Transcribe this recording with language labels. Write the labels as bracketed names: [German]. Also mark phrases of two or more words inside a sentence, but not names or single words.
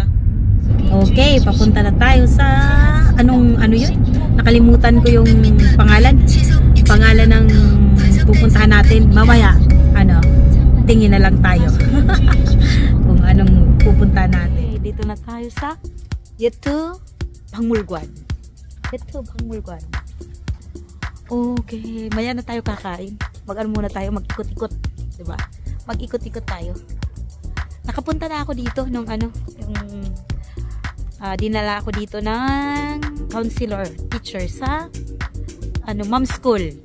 [Filipino] Okay, papunta na tayo sa yun? Nakalimutan ko yung pangalan ng pupuntahan natin. Mamaya tingin na lang tayo kung anong pupuntahan natin. Dito na tayo sa 예트 박물관. 예트 박물관. Okay, maya na tayo kakain. Mag-ano muna tayo, mag-ikot-ikot, 'di ba? Mag-ikot-ikot tayo. Nakapunta na ako dito nung ano, yung dinala ako dito ng counselor, teacher sa mom school.